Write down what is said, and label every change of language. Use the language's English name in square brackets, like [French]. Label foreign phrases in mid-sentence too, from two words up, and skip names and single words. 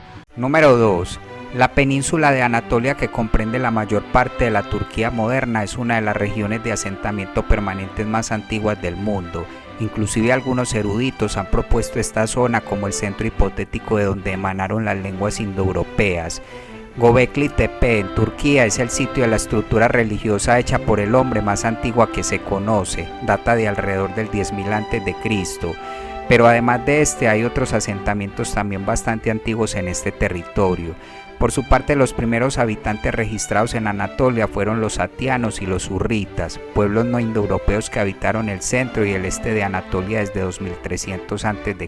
[Spanish] Número 2. La península de Anatolia, que comprende la mayor parte de la Turquía moderna, es una de las regiones de asentamiento permanentes más antiguas del mundo. Inclusive algunos eruditos han propuesto esta zona como el centro hipotético de donde emanaron las lenguas indoeuropeas. Göbekli Tepe en Turquía es el sitio de la estructura religiosa hecha por el hombre más antigua que se conoce, data de alrededor del 10.000 a.C. Pero además de este hay otros asentamientos también bastante antiguos en este territorio. Por su parte, los primeros habitantes registrados en Anatolia fueron los atianos y los hurritas, pueblos no indoeuropeos que habitaron el centro y el este de Anatolia desde 2300 a.C.